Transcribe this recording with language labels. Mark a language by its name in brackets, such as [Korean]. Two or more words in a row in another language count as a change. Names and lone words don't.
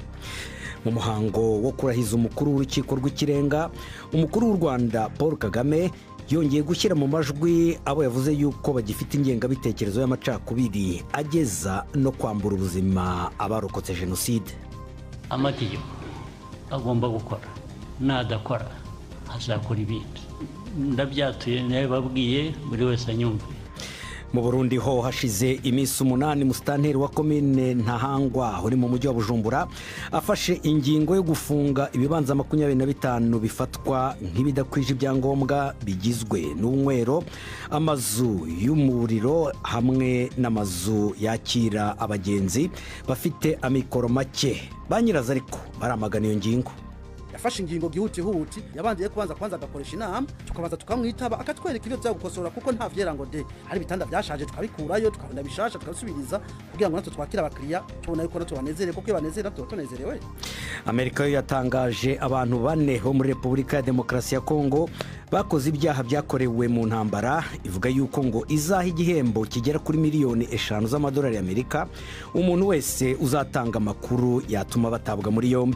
[Kinyarwanda] Mu muhango wo kurahiza umukuru w'urukiko rw'ikirenga, umukuru w'u Rwanda Paul Kagame yongeye gushyira mu majwi abo yavuze yuko bagifite ingengabitekerezo y'amacakubiri ageza no kwambura ubuzima abarokotse jenoside. Amategeko agomba gukora, nadakora azakora ibindi. Ndabyatuye nababwiye buri wese anyumve. Mu Burundi ho hashize iminsi 8 musitanteri wa komine Ntahangwa uri mu mujyi wa Bujumbura afashe ingingo yo gufunga ibibanza 25 bifatwa nk'ibidakwije ibyangombwa bigizwe n'unywero, amazu y'umuriro hamwe n'amazu yakira abagenzi bafite amikoro make. Banyiraza ariko baramagana iyo ngingo. [Rundi] Yafashe ingingo gihuti yabandiye kwanza agakoresha inama, tukabaza tukamwitaba akatwereka ibyo byagukosora kuko nta vyera ngo de hari bitanda byashaje tukabikurayo tukabona bishasha tukasubiriza kugira ngo natwe twakira abakiriya tubona yuko natwe banezere kuko banezera tunezerewe. [Kinyarwanda] Amerika yo yatangaje abantu 4 bo muri Repubulika ya Demokarasi ya Kongo bakoze ibyaha byakorewe mu ntambara, ivuga yuko ngo izaha igihembo kigera kuri miliyoni 5 z'amadolari y'Amerika umuntu wese uzatanga amakuru yatuma batabwa muri yombi.